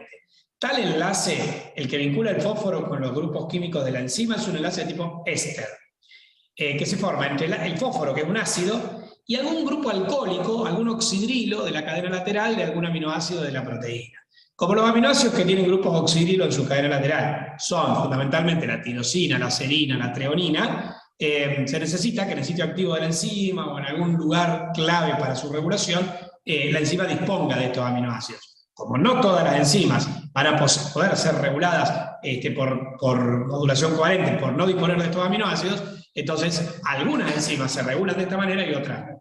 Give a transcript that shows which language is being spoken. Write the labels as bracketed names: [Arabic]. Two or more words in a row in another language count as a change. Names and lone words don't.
[Spanish] Tal enlace, el que vincula el fósforo con los grupos químicos de la enzima, es un enlace de tipo éster, que se forma entre el fósforo, que es un ácido, y algún grupo alcohólico, algún oxidrilo de la cadena lateral de algún aminoácido de la proteína. Como los aminoácidos que tienen grupos oxidrilo en su cadena lateral son fundamentalmente la tirosina, la serina, la treonina, se necesita que en el sitio activo de la enzima o en algún lugar clave para su regulación, la enzima disponga de estos aminoácidos. Como no todas las enzimas van a poder ser reguladas por modulación covalente, por no disponer de estos aminoácidos, entonces algunas enzimas se regulan de esta manera y otras no.